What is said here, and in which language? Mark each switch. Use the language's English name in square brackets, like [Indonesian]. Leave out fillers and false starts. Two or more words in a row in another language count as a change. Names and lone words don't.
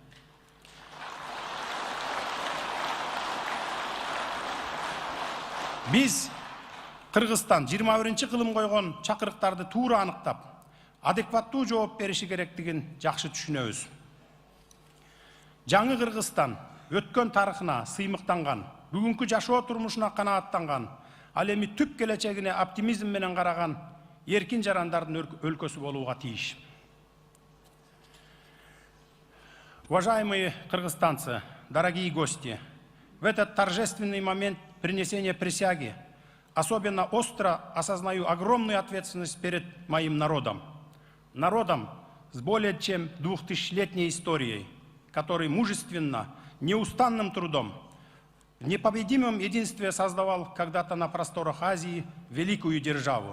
[Kyrgyz] Биз Кыргызстан 21 кылым койгон чакырыктарды туура аныктап, адекваттуу жооп бериши керектигин жакшы түшүнөбүз. Жаңы Кыргызстан өткөн тарыхына сыймыктанган, бүгүнкү жашоо турмушуна канааттанган, ал эми түп келечегине оптимизм менен караган эркин жарандардын өлкөсү болууга тийиш. [Russian] Уважаемые кыргызстанцы, дорогие гости, в этот торжественный момент принесения присяги особенно остро осознаю огромную ответственность перед моим народом. Народом с более чем 2000-летней историей, который мужественно, неустанным трудом, в непобедимом единстве создавал когда-то на просторах Азии великую державу.